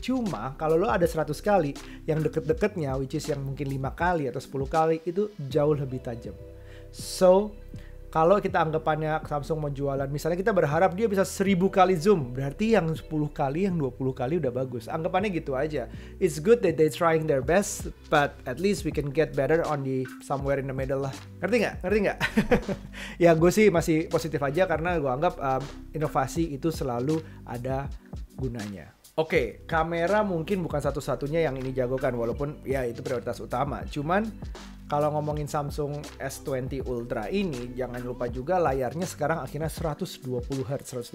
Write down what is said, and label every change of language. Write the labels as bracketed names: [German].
[Indonesian] Cuma kalau lo ada 100 kali, yang deket-deketnya, [English] which is [Indonesian] yang mungkin 5 kali atau 10 kali, itu jauh lebih tajam. So, kalau kita anggapannya Samsung mau jualan, misalnya kita berharap dia bisa 1000 kali zoom, berarti yang 10 kali, yang 20 kali udah bagus. Anggapannya gitu aja. [English] It's good that they trying their best, but at least we can get better on the somewhere in the middle [Indonesian] lah. Ngerti nggak? Ya gue sih masih positif aja karena gue anggap inovasi itu selalu ada gunanya. Oke, kamera mungkin bukan satu-satunya yang ini jagokan, walaupun ya itu prioritas utama. Cuman kalau ngomongin Samsung S20 Ultra ini, jangan lupa juga layarnya sekarang akhirnya 120 Hz.